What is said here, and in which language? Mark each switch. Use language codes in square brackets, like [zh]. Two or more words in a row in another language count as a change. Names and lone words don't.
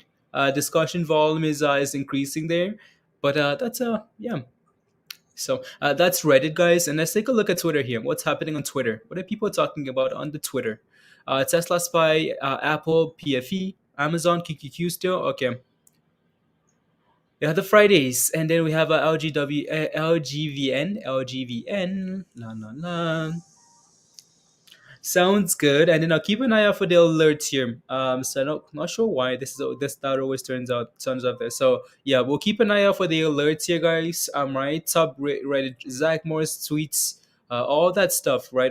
[en] Discussion volume is increasing there, but that's yeah. So that's Reddit, guys, and let's take a look at Twitter here. What's happening on Twitter? What are people talking about on the Twitter? Tesla SPY, Apple, PFE, Amazon, QQQ still okay. Yeah, the Fridays, and then we have LGVN, la la la. Sounds good. And then I'll keep an eye out for the alerts here. So I'm not sure why this that always turns out there. So yeah, we'll keep an eye out for the alerts here, guys. Right, top Reddit, Zach Morris tweets, all that stuff, right?